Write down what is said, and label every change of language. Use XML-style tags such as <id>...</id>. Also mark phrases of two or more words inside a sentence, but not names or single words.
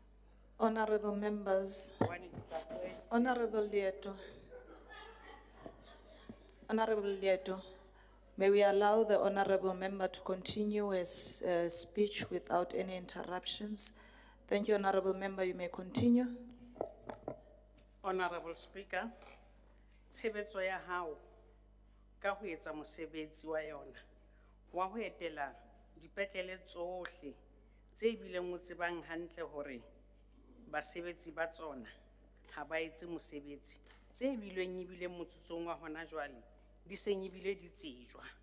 <en>Honorable members, Honorable Lieto. Honorable Lieto, may we allow the Honorable member to continue his speech without any interruptions. Thank you, Honorable member. You may continue. Honorable Speaker,</en> <st>tshebetso ya hao ka ho etsa mosebetsi wa yona wa ho etela dipetlele tsohle tse bileng o tsebang hantle hore basebetsi ba tsona ha ba etse mosebetsi tse bileng ebile motsotsong wa hona jwale di seng ebile di tsejwa</st>